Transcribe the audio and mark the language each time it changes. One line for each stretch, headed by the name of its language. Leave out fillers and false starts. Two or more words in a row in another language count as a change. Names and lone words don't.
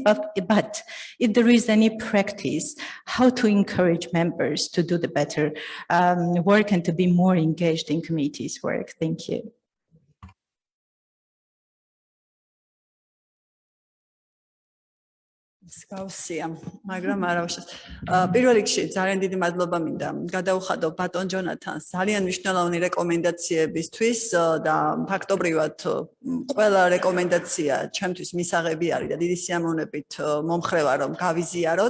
English: But if there is any practice, how to encourage members to do the better work and to be more engaged in committees' work. Thank you.
Georgian: Discussia, მაგრამ არა უშავს. პირველ რიგში ძალიან დიდი მადლობა მინდა გადაუხადო ბატონ ჯონათანს ძალიან მნიშვნელოვანი რეკომენდაციებისთვის და ფაქტობრივად ყველა რეკომენდაცია ჩემთვის მისაღები არის და დიდი სიამოვნებით მომხრევა რომ გავიზიაროთ.